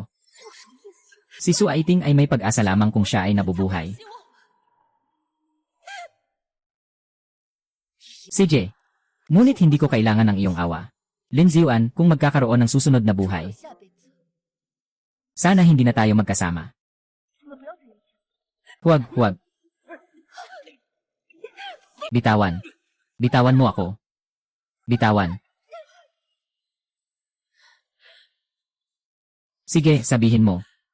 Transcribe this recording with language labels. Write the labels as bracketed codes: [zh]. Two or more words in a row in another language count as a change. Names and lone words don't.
[tl] Si Su Aiting ay may pag-asa lamang kung siya ay nabubuhay. CJ, ngunit hindi ko kailangan ng iyong awa. Lin Xiuan, kung magkakaroon ng susunod na buhay, [zh] 下辈子 [tl] sana hindi na tayo magkasama. [zh] 你们不要在一起。 [tl] Huwag, huwag. Bitawan. Bitawan mo ako. Bitawan. Sige, sabihin mo.